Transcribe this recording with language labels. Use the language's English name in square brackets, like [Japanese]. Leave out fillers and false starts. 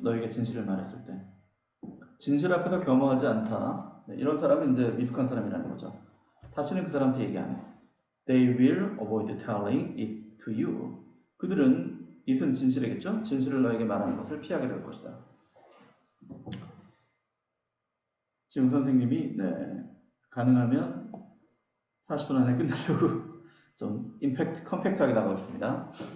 [Korean] 너에게 진실을 말했을 때. 진실 앞에서 겸허하지 않다. 네, 이런 사람은 이제 미숙한 사람이라는 거죠. 다시는 그 사람한테 얘기 안 해. [English] They will avoid telling it to you. [Korean] 그들은 it은 진실이겠죠? 진실을 너에게 말하는 것을 피하게 될 것이다. 지금 선생님이 가능하면 40분 안에 끝내려고 좀 컴팩트하게 나가고 있습니다.